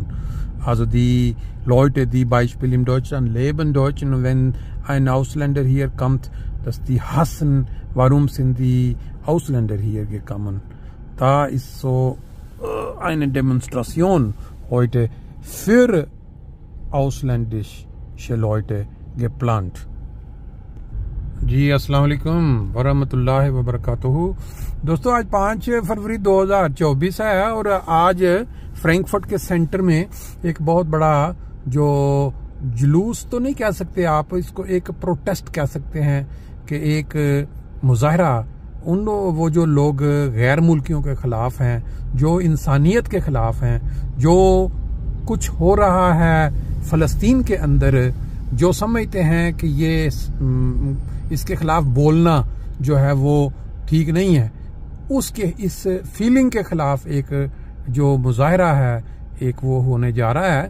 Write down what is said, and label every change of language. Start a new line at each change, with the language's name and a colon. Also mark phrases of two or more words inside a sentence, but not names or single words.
German: Also die Leute, die Beispiel in Deutschland leben, Deutschen, und wenn ein Ausländer hier kommt, dass die hassen, warum sind die Ausländer hier gekommen. Da ist so eine Demonstration heute für ausländische Leute geplant.
Arabic: جی السلام علیکم ورحمة الله وبركاته.
Urdu: دوستوں آج 5 فروری 2024 ہے اور آج فرینکفرٹ کے سینٹر میں ایک بہت بڑا جو جلوس تو نہیں کہہ سکتے آپ، اسکو ایک پروٹیسٹ کہہ سکتے ہیں کہ ایک مظاہرہ، وہ جو لوگ غیر ملکیوں کے خلاف ہیں، جو انسانیت کے خلاف ہیں، جو کچھ ہو رہا ہے فلسطین کے اندر، جو سمجھتے ہیں کہ یہ اسکے خلاف بولنا جو ہے وہ ٹھیک نہیں ہے، اسکے اس فیلنگ کے خلاف ایک جو مظاہرہ ہے ایک وہ ہونے جا رہا ہے.